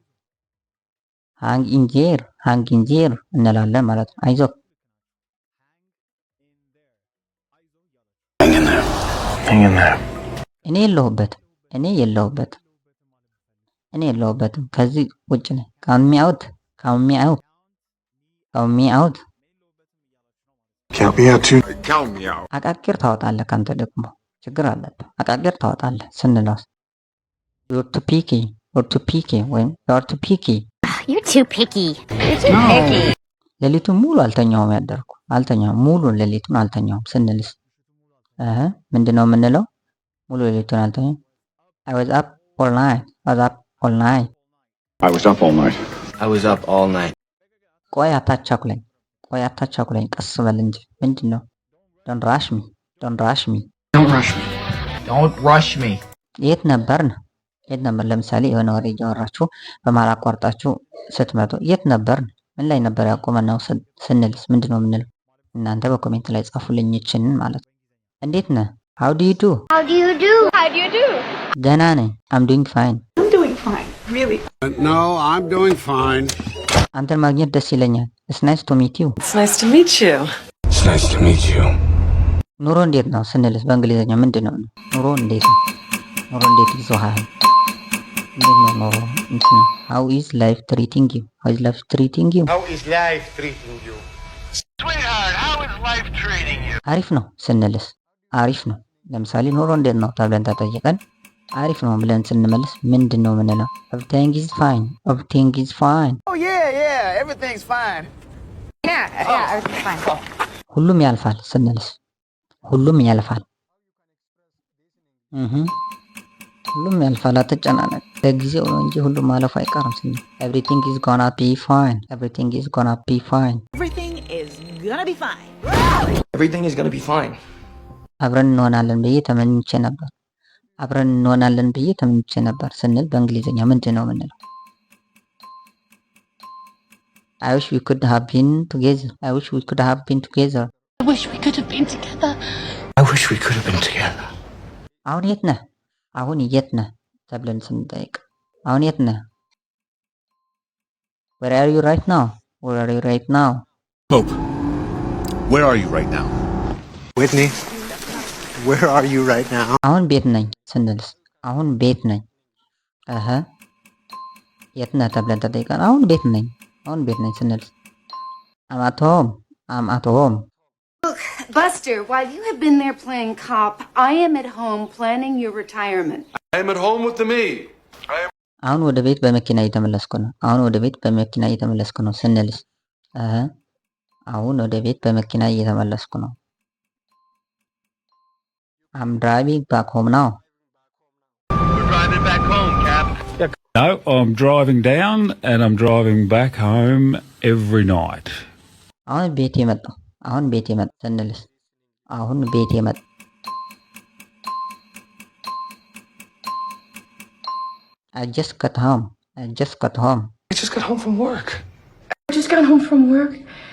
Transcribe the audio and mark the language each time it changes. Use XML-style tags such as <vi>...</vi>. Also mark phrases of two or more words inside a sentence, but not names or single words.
<en>hang in there</en> <am>እንላለን ማለት ነው። አይዞክ እኔ የለሁበትም ከዚህ ውጭ ነኝ። ካሚ አውት አቃቂር ታወጣለህ። ካንተ ደግሞ ችግር አለብህ። አቃቂር ታወጣለህ ስንለው</am> <en>you're too picky</en> <am>ወይም</am> <en>you're too picky</en> <am>ሌሊቱን ሙሉ አልተኛውም ሌሊቱን አልተኛውም ስንልስ? ምንድነው የምንለው? ሙሉ ሌሊቱን አልተኛውም።</am> <en>I was up all night</en> <am>ቆይ አታቻኩለኝ ቀስ በል እንጂ ምንድነው?</am> <en>don't rush me</en> <am>የት ነበር? ለምሳሌ የሆነ ወሬ እያወራችሁ በመሀል አቋርጣችሁ ስትመጡ የት ነበር? ምን ላይ ነበር ያቆመነው ስንልስ ምንድነው የምንለው? እናንተ በኮሜንት ላይ ጻፉልኝ ይችንን ማለት ነው። እንዴት ነህ?</am> <en>how do you do</en> <am>ደህና ነኝ</am> <en>I'm doing fine no I'm doing fine</en> <am>አንተን ማግኘት ደስ ይለኛል</am> <en>it's nice to meet you</en> <am>ኑሮ እንዴት ነው ስንልስ በእንግሊዘኛ ምንድነው? ኑሮ እንዴት ይዞሃል? እንዴት ነው ኑሮ?</am> <en>how is life treating you sweetheart how is life treating you</en> <am>አሪፍ ነው ስንልስ? አሪፍ ነው። ለምሳሌ ኑሮ እንዴት ነው ተብለን ተጠይቀን አሪፍ ነው ብለን ስንመልስ ምንድነው የምንለው?</am> <en>everything is fine oh yeah everything's fine everything's fine</en> <am>ሁሉም ያልፋል ስንልስ? ሁሉም ያልፋል አትጨናነቅ ለጊዜው ነው እንጂ ሁሉም ማለፉ አይቀርም ስንል</am> <en>everything is gonna be fine everything is gonna be fine Everything is gonna be fine. Everything is gonna be fine.</en> <am>አብረን እንሆናለን ብዬ ተመኝቼ ነበር አብረን እንሆናለን ብዬ ተመኝቼ ነበር ስንል በእንግሊዝኛ ምንድን ነው የምንለው?</am> <en>I wish we could have been together. I wish we could have been together. I wish we could have been together. I wish we could have been together.</en> <am>አሁን የት ነህ? አሁን የት ነህ ተብለን ስንጠይቅ አሁን የት ነህ?</am> <en>Where are you right now? Where are you right now? Hope, where are you right now? Whitney, where are you right now?</en> <am>አሁን ቤት ነኝ ስንልስ አሁን ቤት ነኝ የት ነህ ተብለን ተጠይቀን አሁን ቤት ነኝ ስንልስ</am> <en>I'm at home. I'm at home. Look, Buster, while you have been there playing cop, I am at home planning your retirement. I am at home with the me.</en> <am>አሁን ወደ ቤት በመኪና እየተመለስኩ ነው አሁን ወደ ቤት በመኪና እየተመለስኩ ነው ስንልስ አሁን ወደ ቤት በመኪና እየተመለስኩ ነው</am> <en>I'm driving back home now. We're driving back home, Cap. No, I'm driving down and I'm driving back home every night.</en> <am>አሁን ቤት የመጣው ስንልስ አሁን ቤት የመጣው</am> <en>I just got home. I just got home from work. I just got home from work.</en>